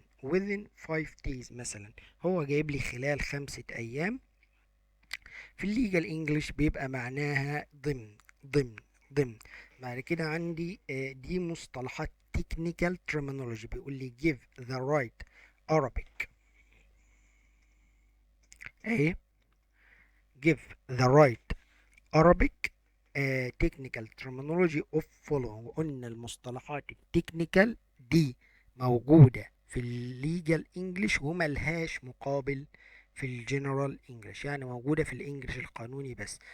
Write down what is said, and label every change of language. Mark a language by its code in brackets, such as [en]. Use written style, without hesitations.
[en] within 5 days [ar] مثلا هو جايب لي خلال 5 ايام. في الليجال انجلش بيبقى معناها ضمن. بعد كده عندي دي مصطلحات [en] technical terminology. [ar] بيقول لي [en] give the right Arabic اهي. give the right Arabic technical terminology of following. [ar] وقلنا المصطلحات التكنيكال دي موجودة في الليجال انجلش وملهاش مقابل في الجنرال انجلش، يعني موجودة في الانجلش القانوني بس.